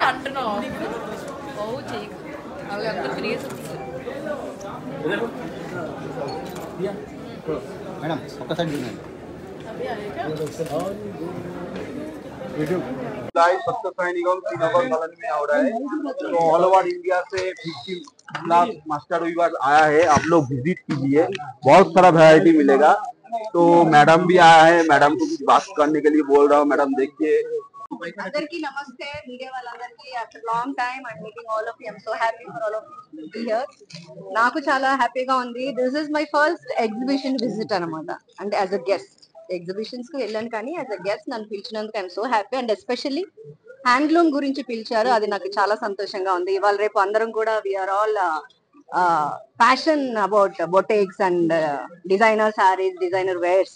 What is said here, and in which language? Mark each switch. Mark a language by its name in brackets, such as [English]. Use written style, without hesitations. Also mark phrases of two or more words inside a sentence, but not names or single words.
[Hindi] ना बहुत ठीक अगर अंदर क्रिएट [Telugu] मैडम ఒక్కసారి చూడండి [Hindi] अभी आएगा सत्य निगम श्रीनगर कॉलोनी में हो रहा है। तो [English] all over India [Hindi] से 50 लाख [English] master weaver [Hindi] आया है। आप लोग विजिट कीजिए, बहुत सारा वैरायटी मिलेगा। तो मैडम भी आया है, मैडम को कुछ बात करने के लिए बोल रहा हूँ। मैडम देखिए। [Telugu] అందరికి నమస్తే మీడియా వాళ్ళందరికీ [English] after long time I meeting all of you I'm so happy for all of you be here [Telugu] నాకు చాలా హ్యాపీగా ఉంది [English] this is my first exhibition visit [Telugu] అన్నమాట అంటే [English] as a guest exhibitions [Telugu] కు వెళ్ళాను కానీ యాజ్ [English] a guest [Telugu] నన్ను పిలిచినందుకు [English] I'm so happy and especially handloom [Telugu] గురించి పిలిచారు అది నాకు చాలా సంతోషంగా ఉంది ఇవాళ రేపు అందరం కూడా [English] we are all passion about Botex and designer sarees designer wears